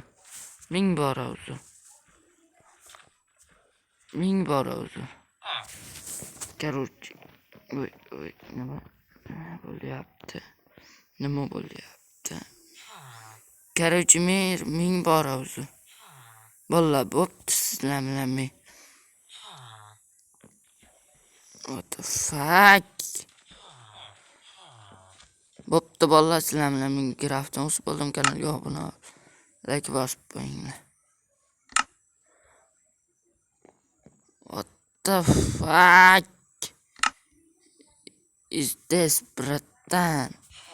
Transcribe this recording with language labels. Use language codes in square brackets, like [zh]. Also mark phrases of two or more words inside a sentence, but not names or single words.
[uz] Ming bora uzr. Короче, nima bo'lyapti? Короче, ming bora uzr. Vallahi bo'pti, sizlar bilan men. [en] What the fuck? [uz] Bo'pti, vallahi sizlar bilan Minecraft'dan o'sib bo'ldim. Kanalga obuna bo'ling. Like bosib qo'yinglar. [en] What the fuck is this, bratan?